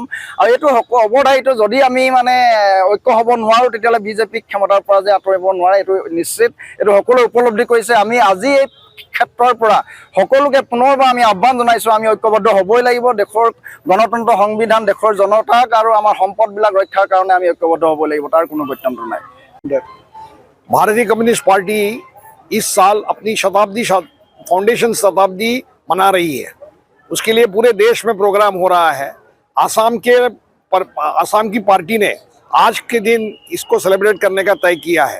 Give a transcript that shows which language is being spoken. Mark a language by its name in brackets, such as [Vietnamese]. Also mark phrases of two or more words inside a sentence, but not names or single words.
[Assamese] আৰু এইটো অৱধাৰিত, যদি আমি মানে ঐক্য হ'ব নোৱাৰোঁ তেতিয়াহ'লে বিজেপিক ক্ষমতাৰ পৰা যে আঁতৰিব নোৱাৰে এইটো নিশ্চিত। এইটো সকলোৱে উপলব্ধি কৰিছে। আমি আজি এই ক্ষেত্ৰৰ পৰা সকলোকে পুনৰবাৰ আমি আহ্বান জনাইছোঁ, আমি ঐক্যবদ্ধ হ'বই লাগিব। দেশৰ গণতন্ত্ৰ, সংবিধান, দেশৰ জনতাক আৰু আমাৰ সম্পদবিলাক ৰক্ষাৰ কাৰণে আমি ঐক্যবদ্ধ হ'ব লাগিব, তাৰ কোনো গত্যন্তৰ নাই। [Hindi] भारतीय कम्युनिस्ट पार्टी इस साल अपनी फाउंडेशन शताब्दी मना रही है। उसके लिए पूरे देश में प्रोग्राम हो रहा है। आसाम की पार्टी ने आज के दिन इसको सेलिब्रेट करने का तय किया है।